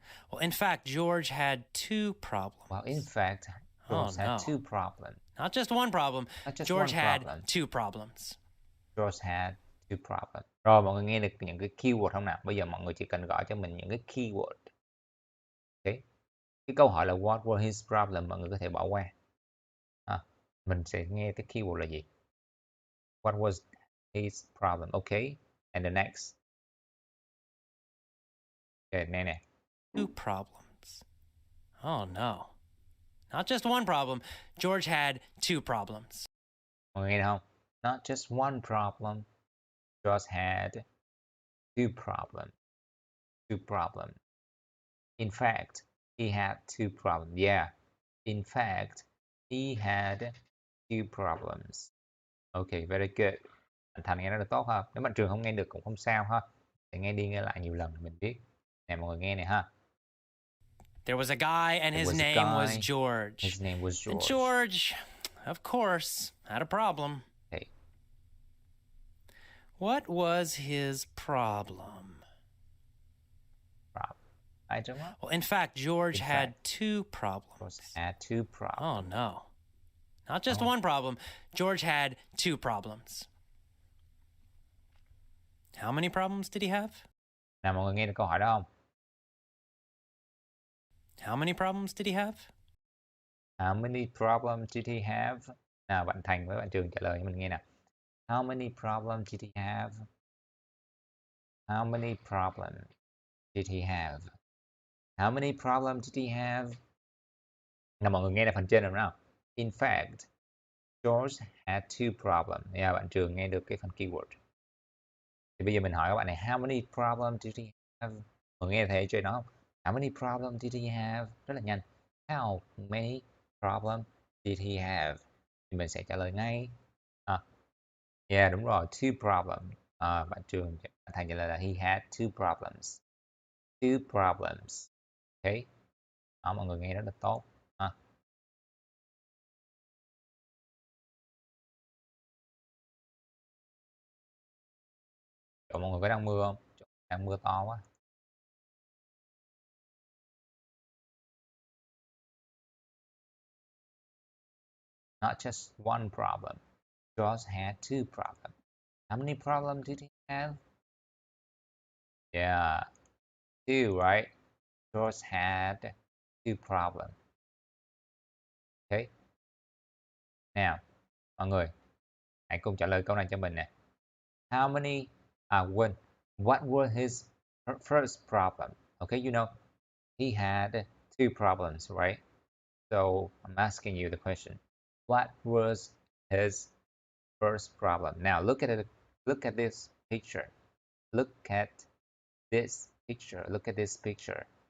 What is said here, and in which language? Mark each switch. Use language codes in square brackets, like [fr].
[en] Well, in fact, George had two problems. Well, in fact, George had two problems. Not just one problem. Not just George one had problem. two problems. George had two problems. [vi] Rồi mọi người nghe được những cái keyword không nào? Bây giờ mọi người chỉ cần gõ cho mình những cái keyword. Okay. Cái câu hỏi là [en] what were his problem, [vi] mọi người có thể bỏ qua. Mình sẽ nghe cái keyword là gì? [en] What was his problem? Okay. And the next. Okay, nè. Two problems. Oh no. Not just one problem. George had two problems. [vi] Mọi người nghe được không? [en] Not just one problem. George had two problems. Two problems. In fact, he had two problems. Yeah. In fact, He had two problems. Okay, very good. [vi] Bạn Thành nghe rất là tốt ha. Nếu bạn Trường không nghe được cũng không sao ha. Để nghe đi nghe lại nhiều lần mình biết. Nè mọi người nghe này ha. [en] There was a guy and There his was a name was guy. George. His name was And George. George, of course, had a problem. Okay. What was his problem? Problem. I don't know. Well, in fact, George In had fact, two problems. George had two Oh, problems. no. Not just Oh. one problem. George had two problems. How many problems did he have? [vi] Nào mọi người nghe được câu hỏi đó không? [en] How many problems did he have? How many problems did he have? [vi] Nào bạn Thành với bạn Trường trả lời cho mình nghe nào. [en] How many problems did he have? How many problems did he have? How many problems did he have? [vi] Nào mọi người nghe là phần trên rồi nào. [en] In fact, George had two problems. [vi] Bạn Trường nghe được cái phần keyword. Thì bây giờ mình hỏi các bạn này, [en] how many problems did he have? [vi] Mọi người nghe thấy chuyện đó không? [en] How many problems did he have? [vi] Rất là nhanh. [en] How many problems did he have? [vi] Thì mình sẽ trả lời ngay. Yeah, đúng rồi, [en] two problems. [vi] Bạn Trường, bạn Thành trả lời là [en] he had two problems. Two problems. Okay. [vi] Đó, mọi người nghe rất là tốt. Chỗ mọi người có đang mưa không? Chỗ đang mưa to quá. [en] Not just one problem. George had two problems. How many problems did he have? Yeah, two, right? George had two problems. Okay. [vi] Nào, mọi người, hãy cùng trả lời câu này cho mình nè. [en] How many, what were his first problem? Okay, you know, he had two problems, right? So I'm asking you the question. What was his first problem? Now look at it. Look at this picture. Look at this picture. Look at this picture.